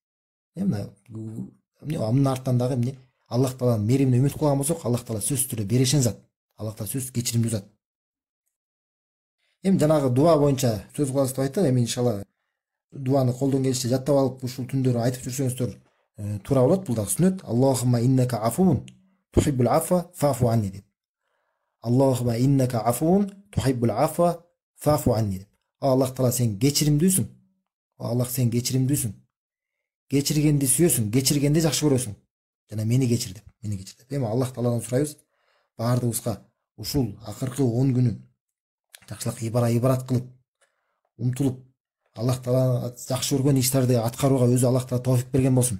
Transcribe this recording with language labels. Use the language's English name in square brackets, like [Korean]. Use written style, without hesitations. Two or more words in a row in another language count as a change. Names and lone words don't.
[Kyrgyz] Мына анын артынан дагы Аллах Тааланын мээримине үмүт кылган болсок, Аллах Таала сөзсүз түрдө берешен зат. Аллах Таала сөзсүз кечиримдүү зат. Эми жанагы дуа боюнча сөз кылабыз деп айттык. Эми иншалла дуаны колдон келишинче жаттап алып ушул түндөрү айтып жүрсөңүздөр туура болот. Бул дагы сүннөт. [Arabic] اللهم إنك عفو تحب العفو فاعف عني деп. اللهم إنك عفو تحب العفو فاعف عني деп. [Kyrgyz] Аллах Таала сен кечиримдүүсүң. Аллах сен кечиримдүүсүң. Кечиргенди сүйөсүң, кечиргенди жакшы көрөсүң. Жана мени кечир деп, мени кечир деп. Эми Аллах Тааладан сурайбыз, баардыгыбызга ушул акыркы 10 күнү жакшылык ибарат кылып, умтулуп, Аллах Таала жакшы көргөн иштерди аткарууга өзү Аллах Таала товфик берген болсун.